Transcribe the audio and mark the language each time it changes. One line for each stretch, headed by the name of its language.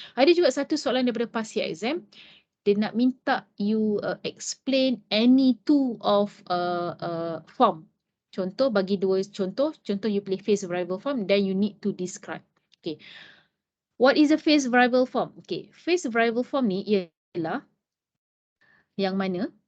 Malay: Ada juga satu soalan daripada past year exam. Dia nak minta you explain any two of form. Contoh, bagi dua contoh you pilih phase variable form, then you need to describe. Okay.
English: What is a phase variable form?
Malay: Okay, phase variable form ni ialah yang mana?